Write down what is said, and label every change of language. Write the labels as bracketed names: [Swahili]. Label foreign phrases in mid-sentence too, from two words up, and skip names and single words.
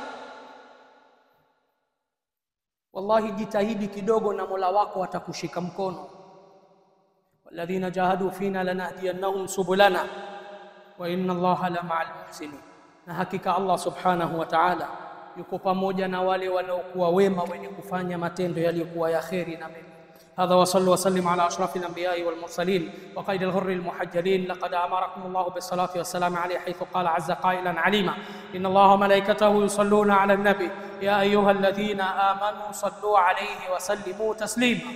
[Swahili] Wallahi, jitahidi kidogo na Mola wako atakushika mkono. [Arabic] والذين جاهدوا فينا لنهدينهم سبلنا وإن الله لمع المحسنين, [Swahili] na hakika [Arabic] الله سبحانه وتعالى [Swahili] yuko pamoja na wale wanaokuwa wema wenye kufanya matendo yaliyokuwa ya kheri na mema. [Arabic] هذا وصلوا وسلموا على أشرف الأنبياء والمرسلين وقيد الغر المحجلين. لقد أمركم الله بالصلاة والسلام عليه حيث قال عز قائلا عليما: إن الله وملائكته يصلون على النبي يا أيها الذين آمنوا صلوا عليه وسلموا تسليما.